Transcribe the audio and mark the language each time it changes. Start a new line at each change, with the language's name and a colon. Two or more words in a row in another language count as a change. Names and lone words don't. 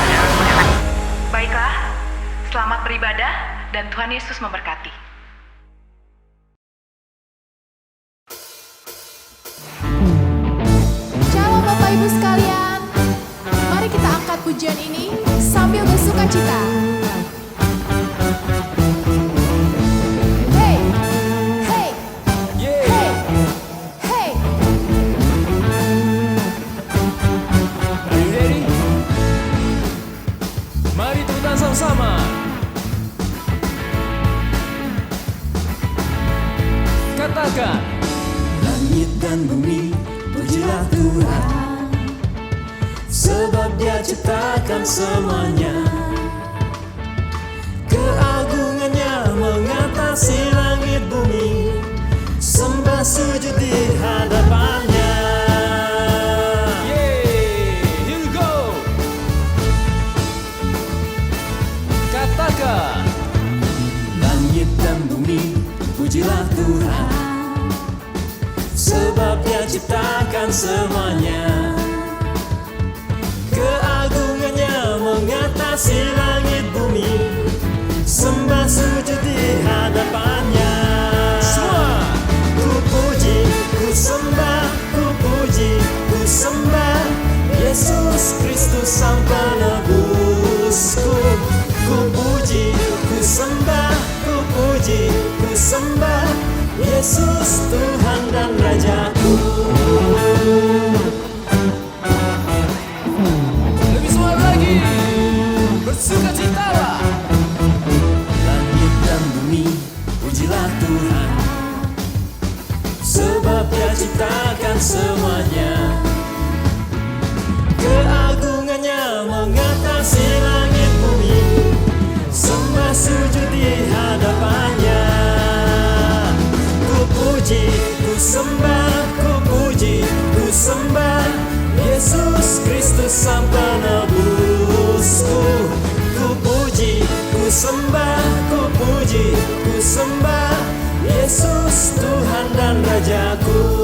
Indonesian: Baiklah, selamat beribadah dan Tuhan Yesus memberkati. Shalom Bapak Ibu sekalian, mari kita angkat pujian ini sambil bersuka cita. Hey, hey, hey, hey.
English: Are you ready?
Indonesian: Mari tepuk tangan sama-sama. Katakan. Langit dan bumi pujilah Tuhan, sebab Dia ciptakan semuanya. Keagungannya mengatasi langit bumi, sembah sujud di hadapannya. Yeay,
English: here we go.
Indonesian: Katakan. Langit dan bumi pujilah Tuhan, sebab Dia ciptakan semuanya. Keagungannya mengatasi langit bumi, sembah sujud di hadapannya. Semua. Ku puji, ku sembah, ku puji, ku sembah Yesus Kristus Sang Penebusku. Ku puji, ku sembah, ku puji, ku sembah Yesus Tuhan dan Rajaku. Lebih semangat lagi. Bersuka citalah. Langit dan bumi pujilah Tuhan, sebab Dia ciptakan semuanya. Keagungannya mengatasi langit bumi, sembah sujud di hadapannya. Ku puji, ku sembah, ku puji, ku sembah Yesus Kristus Sang Penebusku. Ku puji, ku sembah, ku puji, ku sembah Yesus Tuhan dan Rajaku.